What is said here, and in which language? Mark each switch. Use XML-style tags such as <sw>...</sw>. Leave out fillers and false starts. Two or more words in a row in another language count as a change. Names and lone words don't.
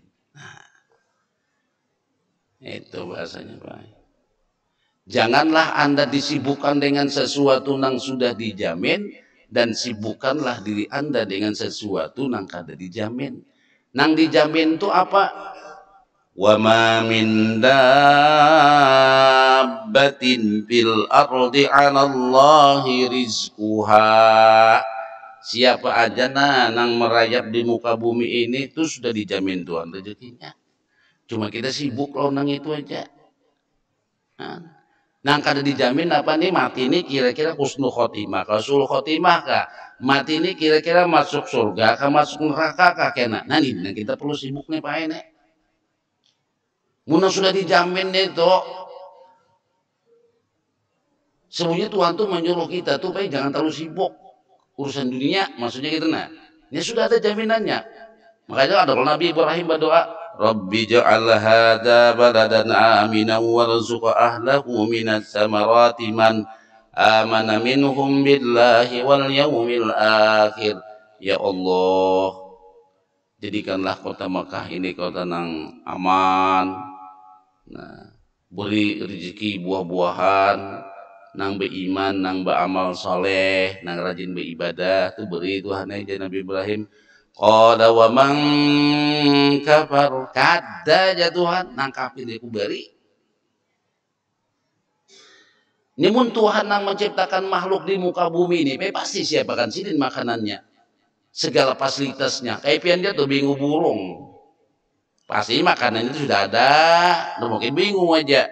<bjn>Nah, itu bahasanya Pak. Janganlah Anda disibukkan dengan sesuatu yang sudah dijamin dan sibukkanlah diri Anda dengan sesuatu yang kada dijamin. Nang dijamin itu apa?</bjn> <ar>وما من دابة في الأرض على الله رزقها.</ar> <bjn>Siapa aja nang merayap di muka bumi ini itu sudah dijamin Tuhan rezekinya. Cuma kita sibuk loh nang itu aja. Nang kada dijamin apa nih mati ini kira-kira</bjn> <ar>حسن الخاتمة.</ar> <bjn>Kalau</bjn> <ar>سوء الخاتمة</ar> <bjn>kah? Mati ini kira-kira masuk surga kah masuk neraka kah kena. Nah ini nang kita perlu sibuk nih Pak ini. Muna sudah dijamin itu. Sebenarnya Tuhan tuh menyuruh kita tuh Pak jangan terlalu sibuk urusan dunia maksudnya gitu nah. Ini sudah ada jaminannya. Makanya ada Nabi Ibrahim berdoa,</bjn> <ar>رب اجعل هذا بلدا آمنا وارزق أهله من الثمرات من آمن منهم بالله واليوم الآخر. يا الله,</ar> <bjn>jadikanlah kota Makkah ini kota nang aman. Nah, beri rezeki buah-buahan nang beriman, nang beramal soleh, nang rajin beribadah, tu beri Tuhan aja Nabi Ibrahim.</bjn> <ar>قال ومن كفر</ar> <bjn>kada ya Tuhan nang kafir aku beri. Namun Tuhan nang menciptakan makhluk di muka bumi ini, pasti siapakan sidin makanannya. Segala fasilitasnya. Kayak pian dia tuh bingung burung. Pasti makanan itu sudah ada, mungkin bingung aja.</bjn>